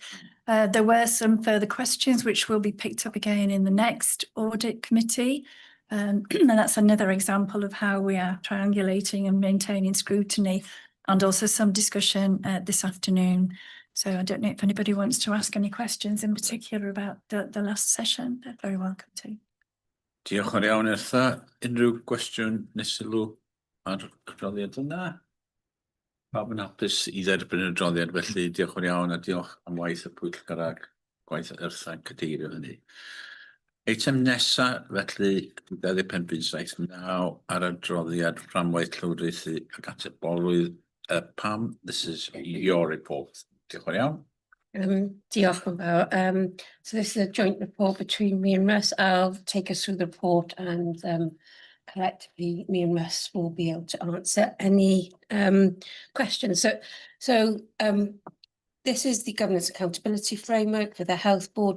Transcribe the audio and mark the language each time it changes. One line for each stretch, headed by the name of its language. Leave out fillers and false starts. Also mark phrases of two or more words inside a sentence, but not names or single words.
English: There were some further questions which will be picked up again in the next audit committee. And that's another example of how we are triangulating and maintaining scrutiny, and also some discussion this afternoon. So I don't know if anybody wants to ask any questions in particular about the last session. They're very welcome to.
Welsh: Diolch yn iawn, Irtha. Unrhyw gwestiwn neu sylw ar y adroddiad yna? Pawb yn hapus i dderbyn y adroddiad, felly diolch yn iawn, a diolch am waith y pwyllgor ag gwaith Irtha yn cadeirio hynny. Eitem nesa, felly 25.79 ar adroddiad fframwaith llywodraethu ac atebolwydd.
English: Pam, this is your report.
Welsh: Diolch yn iawn. Diolch yn fawr.
English: So this is a joint report between me and Russ. I'll take us through the report, and collectively me and Russ will be able to answer any questions. So this is the governance accountability framework for the health board.